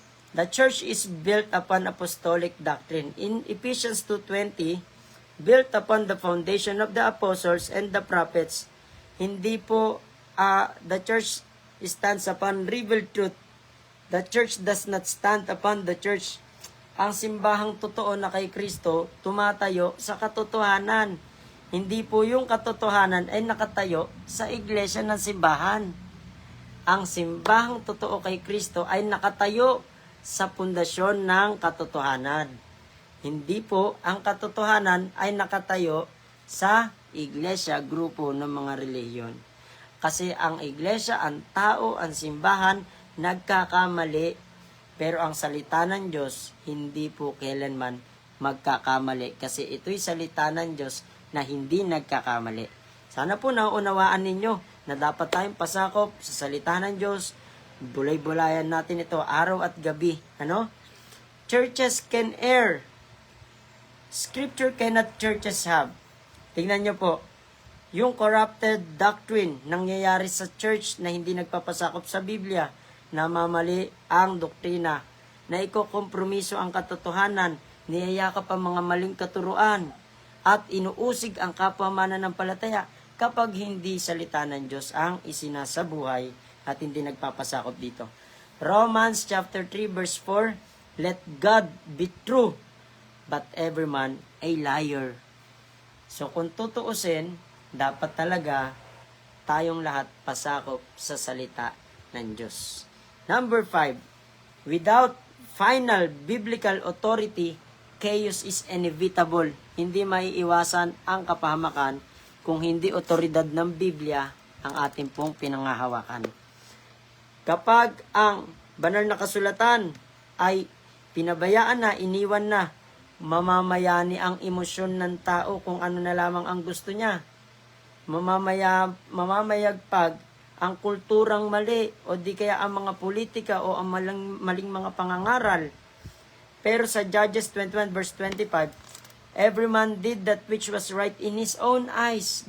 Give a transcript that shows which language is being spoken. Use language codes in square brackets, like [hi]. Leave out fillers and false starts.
[en] The church is built upon apostolic doctrine. In Ephesians 2:20, built upon the foundation of the apostles and the prophets. [tl] Hindi po [en] the church stands upon revealed truth. The church does not stand upon the church. [tl] Ang simbahang totoo na kay Kristo tumatayo sa katotohanan. Hindi po yung katotohanan ay nakatayo sa iglesia ng simbahan. Ang simbahang totoo kay Kristo ay nakatayo sa pundasyon ng katotohanan. Hindi po ang katotohanan ay nakatayo sa iglesia, grupo ng mga relihiyon. Kasi ang iglesia, ang tao, ang simbahan, nagkakamali. Pero ang salita ng Diyos, hindi po kailanman magkakamali. Kasi ito'y salita ng Diyos na hindi nagkakamali. Sana po nauunawaan ninyo na dapat tayong pasakop sa salita ng Diyos. Bulay-bulayan natin ito araw at gabi. [en] Churches can err. Scripture cannot churches have. [tl] Tingnan nyo po, yung corrupted doctrine nangyayari sa church na hindi nagpapasakop sa Biblia, namamali ang doktrina, na ikokompromiso ang katotohanan, niyayakap ang mga maling katuruan, at inuusig ang kapwa mananampalataya kapag hindi salita ng Diyos ang isinasabuhay at hindi nagpapasakop dito. [en] Romans chapter 3 verse 4, let God be true, but every man a liar. [tl] So kung tutuusin, dapat talaga tayong lahat pasakop sa salita ng Diyos. [en] Number 5, without final biblical authority, chaos is inevitable. [tl] Hindi maiiwasan ang kapahamakan kung hindi otoridad ng Biblia ang ating pong pinanghahawakan. Kapag ang banal na kasulatan ay pinabayaan na, iniwan na, mamamayani ang emosyon ng tao kung ano na lamang ang gusto niya. Mamamayagpag ang kulturang mali o di kaya ang mga politika o ang maling mga pangangaral. Pero sa [en] Judges 21 verse 25, every man did that which was right in his own eyes.